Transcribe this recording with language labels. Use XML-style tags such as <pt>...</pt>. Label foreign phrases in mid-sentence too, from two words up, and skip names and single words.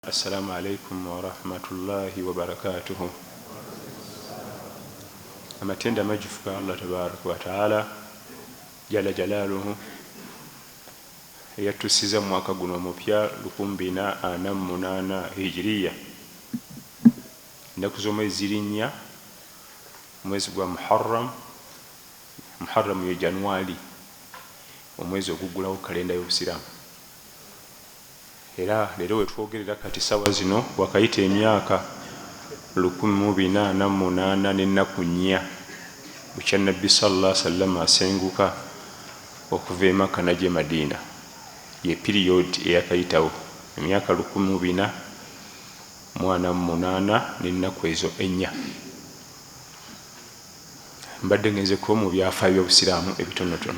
<ar>السلام عليكم ورحمة الله وبركاته.</ar> <lg>amatenda majjufu ga Allah</lg> <ar>تبارك وتعالى جل جلاله</ar> <lg>eyatusiza mu mwaka guno omupya 2048 hijiriya, ennaku z'omwezi ziri nnya, omwezi gwa Muharram ye Januari, omwezi oguggulawo kalenda y'Obusiraamu. Era leero wetwogerera kati sawa zino wakayita emyaka 1448 n'ennaku nnya bukya Nabbi</lg> <ar>صلى الله عليه وسلم</ar> <lg>asenguka okuva e Makka n'ajja e Madiina. Ye period eyakayitawo emyaka 1448 n'ennaku ezo ennya. Mbadde ngenzeko mu byafaayo by'Obusiraamu ebitonotono.</lg>